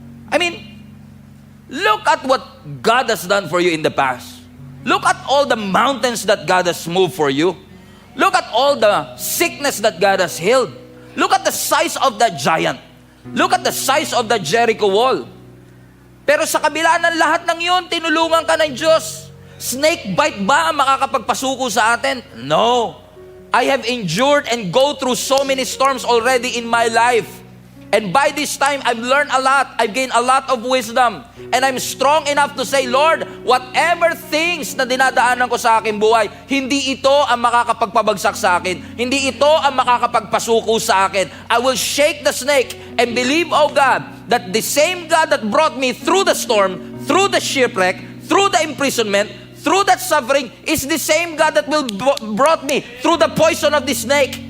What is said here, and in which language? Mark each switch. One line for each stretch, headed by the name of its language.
English: I mean, look at what God has done for you in the past. Look at all the mountains that God has moved for you. Look at all the sickness that God has healed. Look at the size of that giant. Look at the size of the Jericho wall.
Filipino: Pero sa kabila ng lahat ng yun, tinulungan ka ng Diyos. Snake bite ba ang makakapagpasuko sa atin?
English: No. I have endured and go through so many storms already in my life. And by this time, I've learned a lot. I've gained a lot of wisdom. And I'm strong enough to say, Lord, whatever things
Filipino: na dinadaanan ko sa aking buhay, hindi ito ang makakapagpabagsak sa akin. Hindi ito ang makakapagpasuko sa akin.
English: I will shake the snake and believe, oh God, that the same God that brought me through the storm, through the shipwreck, through the imprisonment, through that suffering, is the same God that will brought me through the poison of the snake.